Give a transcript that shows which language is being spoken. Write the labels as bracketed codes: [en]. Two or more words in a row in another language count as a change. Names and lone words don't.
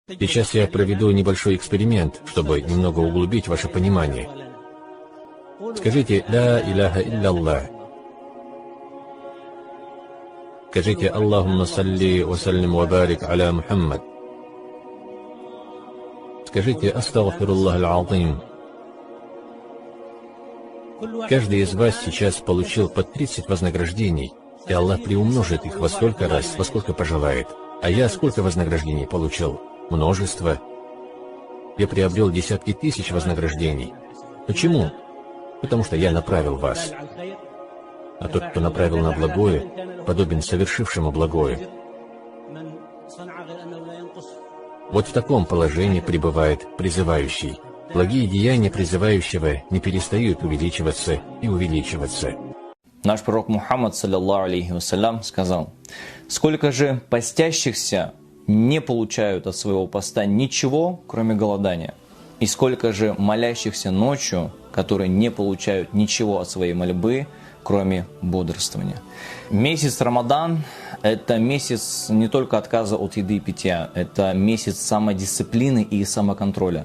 [ru] Сейчас я проведу небольшой эксперимент, чтобы немного углубить ваше понимание. [ar] Скажите «لا إله إلا الله». Скажите «اللهم صل و سلم و بارك على محمد». Скажите «أستغفر الله العظيم». [ru] Каждый из вас сейчас получил по 30 вознаграждений, и Аллах приумножит их во столько раз, во сколько пожелает. А я сколько вознаграждений получил? Множество. Я приобрел десятки тысяч вознаграждений. Почему? Потому что я направил вас. А тот, кто направил на благое, подобен совершившему благое. Вот в таком положении пребывает призывающий. Благие деяния призывающего не перестают увеличиваться и увеличиваться. Наш пророк Мухаммад, [ar] صلى الله عليه وسلم, [ru] сказал: «Сколько же постящихся не получают от своего поста ничего, кроме голодания, и сколько же молящихся ночью, которые не получают ничего от своей мольбы, кроме бодрствования». Месяц Рамадан – это месяц не только отказа от еды и питья, это месяц самодисциплины и самоконтроля.